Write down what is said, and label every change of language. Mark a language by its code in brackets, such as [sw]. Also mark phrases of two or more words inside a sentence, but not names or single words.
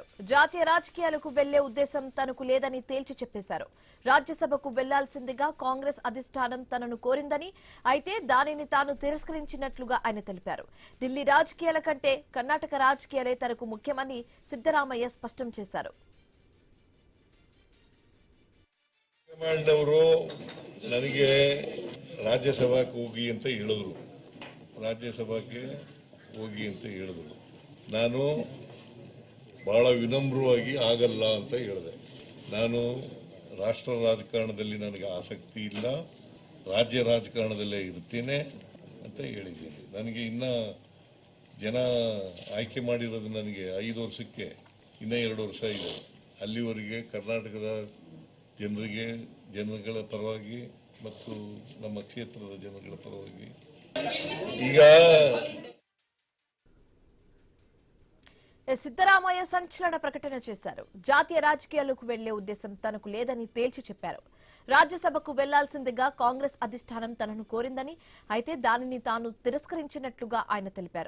[te] జాతీయ రాజకీయాలకు వెళ్లే ఉద్దేశం తనకు లేదని తేల్చి చెప్పేశారు. రాజ్యసభకు వెళ్లాల్సిందిగా కాంగ్రెస్ అధిష్టానం తనను కోరిందని, అయితే దానిని తాను తిరస్కరించినట్లుగా ఆయన తెలిపారు. ఢిల్లీ రాజకీయాల కంటే కర్ణాటక రాజకీయాలే తనకు ముఖ్యమని సిద్ధరామయ్య స్పష్టం చేశారు. [kn] ನನಗೆ ರಾಜ್ಯಸಭಾಕ್ಕೆ ಹೋಗಿ ಅಂತ ಹೇಳಿದ್ರು. ರಾಜ್ಯಸಭಾಕ್ಕೆ ಹೋಗಿ ಅಂತ ಹೇಳಿದ್ರು. ನಾನು ಬಹಳ ವಿನಮ್ರವಾಗಿ ಆಗಲ್ಲ ಅಂತ ಹೇಳಿದೆ. ನಾನು ರಾಷ್ಟ್ರ ರಾಜಕಾರಣದಲ್ಲಿ ನನಗೆ ಆಸಕ್ತಿ ಇಲ್ಲ, ರಾಜ್ಯ ರಾಜಕಾರಣದಲ್ಲೇ ಇರ್ತೀನಿ ಅಂತ ಹೇಳಿದ್ದೀನಿ. ನನಗೆ ಇನ್ನು ಜನ ಆಯ್ಕೆ ಮಾಡಿರೋದು ನನಗೆ 5 ವರ್ಷಕ್ಕೆ ಇನ್ನೂ 2 ವರ್ಷ ಇದೆ. ಅಲ್ಲಿವರೆಗೆ ಕರ್ನಾಟಕದ ಜನಗಳ ಪರವಾಗಿ ಮತ್ತು ನಮ್ಮ ಕ್ಷೇತ್ರದ ಜನಗಳ ಪರವಾಗಿ ಈಗ [te] సిద్ధరామయ్య సంచలన ప్రకటన చేశారు. జాతీయ రాజకీయాలకు వెళ్లే ఉద్దేశం తనకు లేదని తేల్చి చెప్పారు. రాజ్యసభకు వెళ్లాల్సిందిగా కాంగ్రెస్ అధిష్టానం తనను కోరిందని, అయితే దానిని తాను తిరస్కరించినట్లుగా ఆయన తెలిపారు.